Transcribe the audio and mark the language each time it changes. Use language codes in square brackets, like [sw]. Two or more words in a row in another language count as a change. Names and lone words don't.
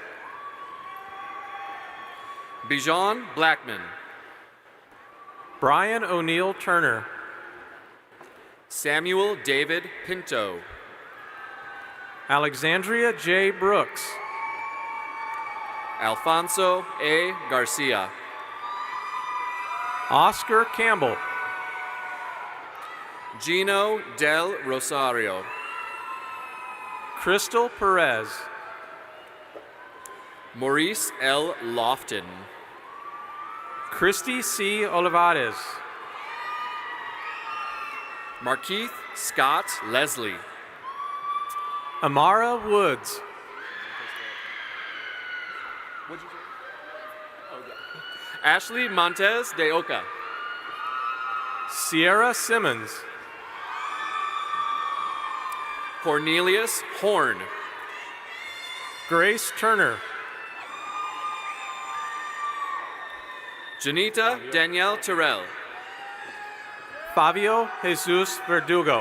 [en] Bijan Blackman. Brian O'Neill Turner. Samuel David Pinto. Alexandria J. Brooks. Alfonso A. Garcia. Oscar Campbell. Gino Del Rosario. Crystal Perez. Maurice L. Lofton. Christy C. Olivares. Markeith Scott Leslie. Amara Woods. Ashley Montez de Oca. Sierra Simmons. Cornelius Horn. Grace Turner. Janita Danielle Terrell. Fabio Jesus Verdugo.